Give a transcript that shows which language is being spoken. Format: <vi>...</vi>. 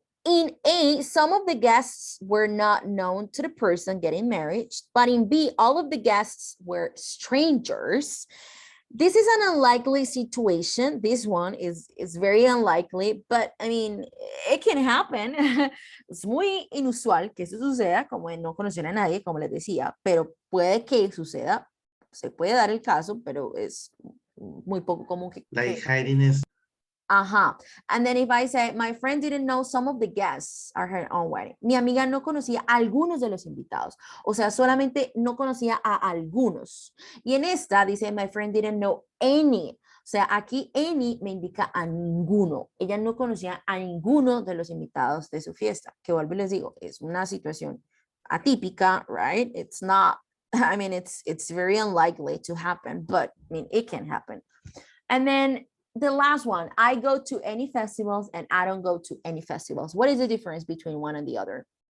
<en>In A, some of the guests were not known to the person getting married, but in B, all of the guests were strangers. This is an unlikely situation. This one is very unlikely, but I mean, it can happen.</en> <es>Es muy inusual que eso suceda, como en no conocer a nadie, como les decía, pero puede que suceda, se puede dar el caso, pero es muy poco común que</es> <en>Like hiding is And then if I say, my friend didn't know some of the guests at her own wedding.</en> <es>Mi amiga no conocía a algunos de los invitados. O sea, solamente no conocía a algunos. Y en esta dice,</es> <en>my friend didn't know any.</en> <es>O sea, aquí any me indica a ninguno. Ella no conocía a ninguno de los invitados de su fiesta. Que vuelvo y les digo, es una situación atípica, right?</es> <en>It's not, I mean, it's very unlikely to happen, but I mean, it can happen. And then the last one, I go to any festivals and I don't go to any festivals. What is the difference between one and the other?</en>